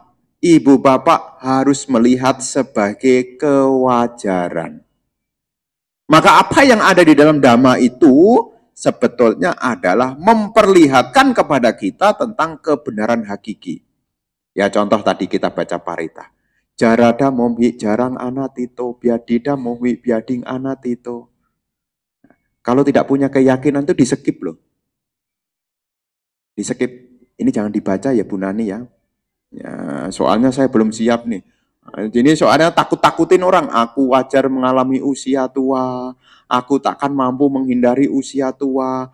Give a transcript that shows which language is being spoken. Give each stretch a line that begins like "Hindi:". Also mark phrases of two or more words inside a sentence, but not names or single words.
Indonesian: Ibu bapak harus melihat sebagai kewajaran. Maka apa yang ada di dalam Dhamma itu sebetulnya adalah memperlihatkan kepada kita tentang kebenaran hakiki. Ya, contoh tadi kita baca parita.
Pali: Jarada momhi jarang anatito, biadida momhi biading anatito.
Indonesian: Kalau tidak punya keyakinan itu di-skip loh. Di-skip. Ini jangan dibaca ya Bu Nani ya. Ya, soalnya saya belum siap nih. Ini soalnya takut-takutin orang. Aku wajar mengalami usia tua. Aku takkan mampu menghindari usia tua.